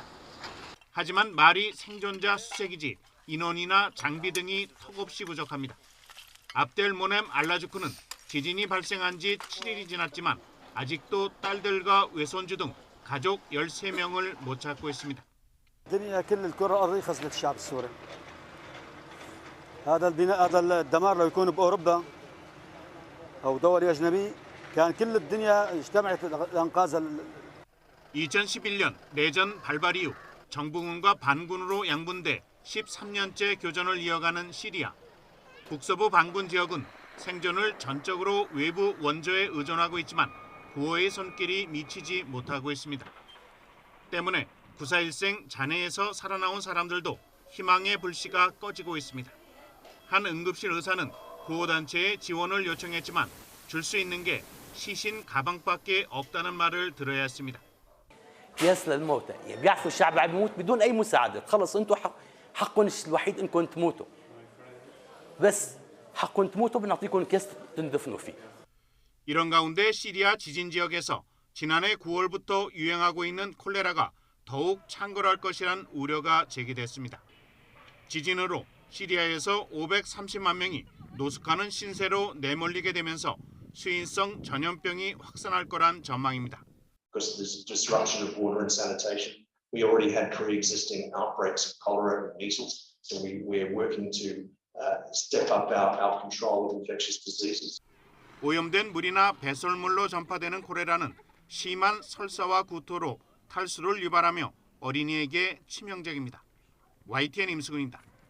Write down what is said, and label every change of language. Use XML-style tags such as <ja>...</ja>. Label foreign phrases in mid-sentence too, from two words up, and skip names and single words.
<ko>하지만 말이 생존자 수색이지 인원이나 장비 등이 턱없이 부족합니다. 압델 모넴 알라주크는 지진이 발생한 지 7일이 지났지만 아직도 딸들과 외손주 등 가족 13명을 못 찾고 있습니다.</ko> <ar>الدنيا كل الكرة الأرضية خسرت الشعب السوري. هذا البناء هذا الدمار لو يكون بأوروبا أو دول أجنبي كان كل الدنيا اجتمعت لإنقاذ</ar> <ko>2011년 내전 발발 이후 정부군과 반군으로 양분돼 13년째 교전을 이어가는 시리아. 북서부 반군 지역은 생존을 전적으로 외부 원조에 의존하고 있지만 구호의 손길이 미치지 못하고 있습니다. 때문에 9.4일생 잔해에서 살아나온 사람들도 희망의 불씨가 꺼지고 있습니다. 한 응급실 의사는 구호단체에 지원을 요청했지만 줄 수 있는 게 시신 가방밖에 없다는 말을 들어야 했습니다.</ko> <ar>ياس للموتى يعني بيعرفوا الشعب عم يموت بدون اي مساعده خلص انتم حقكم الوحيد انكم تموتوا بس حقكم تموتوا بنعطيكم كاس تندفنوا فيه.</ar> <ko>이런 가운데 시리아 지진 지역에서 지난해 9월부터 유행하고 있는 콜레라가 더욱 창궐할 것이란 우려가 제기됐습니다. 지진으로 시리아에서 530만 명이 노숙하는 신세로 내몰리게 되면서 수인성 전염병이 확산할 거란 전망입니다.</ko> <en>Because of this disruption of water and sanitation, we already had pre-existing outbreaks of cholera and measles, so we're working to step up our control of infectious diseases.</en> <ko>오염된 물이나 배설물로 전파되는 콜레라는 심한 설사와 구토로 탈수를 유발하며 어린이에게 치명적입니다. YTN 임수근입니다.</ko>